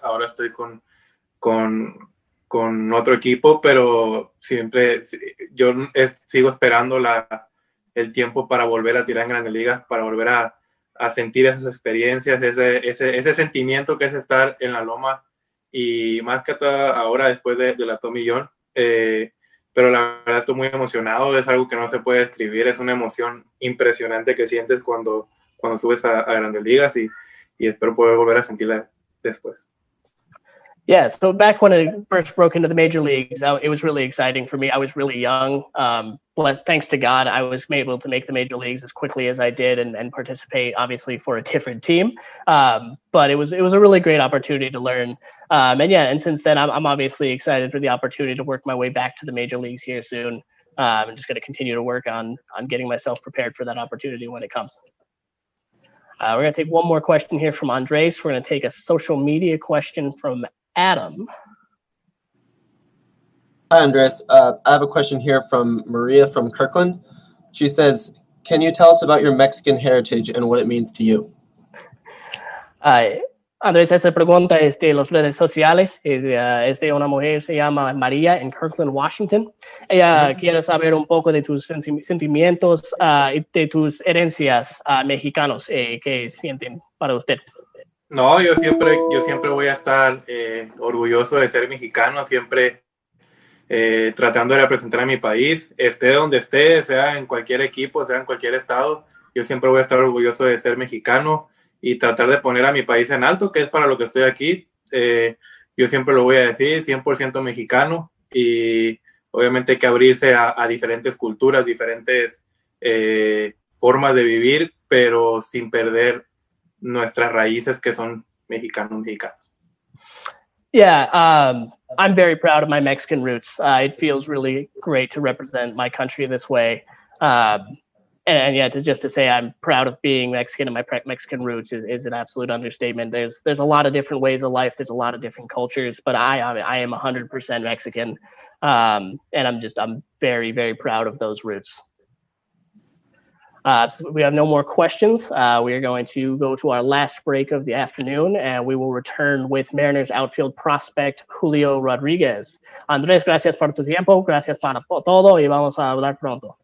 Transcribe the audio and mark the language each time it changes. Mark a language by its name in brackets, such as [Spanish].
[Spanish] Ahora estoy con otro equipo, pero siempre yo sigo esperando el tiempo para volver a tirar en grandes ligas, para volver a sentir esas experiencias, ese sentimiento que es estar en la loma. Y más que todo ahora después de la Tommy John, pero la verdad estoy muy emocionado. Es algo que no se puede describir, es una emoción impresionante que sientes cuando subes a Grandes Ligas, y espero poder volver a sentirla después. [English] Yeah, so back when I first broke into the major leagues, it was really exciting for me. I was really young. Thanks to God, I was able to make the major leagues as quickly as I did and participate, obviously, for a different team. But it was a really great opportunity to learn. And since then, I'm obviously excited for the opportunity to work my way back to the major leagues here soon. I'm just going to continue to work on getting myself prepared for that opportunity when it comes. We're going to take one more question here from Andres. We're going to take a social media question from Adam. Hi, Andres. I have a question here from Maria from Kirkland. She says, can you tell us about your Mexican heritage and what it means to you? [Spanish] Andrés, esta pregunta es de las redes sociales. Es de una mujer, se llama María, en Kirkland, Washington. Ella quiere saber un poco de tus sentimientos y de tus herencias mexicanos que sienten para usted. No, yo siempre voy a estar orgulloso de ser mexicano, siempre tratando de representar a mi país, esté donde esté, sea en cualquier equipo, sea en cualquier estado. Yo siempre voy a estar orgulloso de ser mexicano y tratar de poner a mi país en alto, que es para lo que estoy aquí. Yo siempre lo voy a decir, 100% mexicano, y obviamente hay que abrirse a diferentes culturas, diferentes formas de vivir, pero sin perder nuestras raíces, que son mexicanos. [English] Yeah, I'm very proud of my Mexican roots. It feels really great to represent my country this way. And yeah, just to say I'm proud of being Mexican and my Mexican roots is an absolute understatement. There's a lot of different ways of life. There's a lot of different cultures, but I am 100% Mexican. And I'm very, very proud of those roots. So we have no more questions. We are going to go to our last break of the afternoon, and we will return with Mariners outfield prospect Julio Rodríguez. [Spanish] Andrés, gracias por tu tiempo, gracias por todo, y vamos a hablar pronto.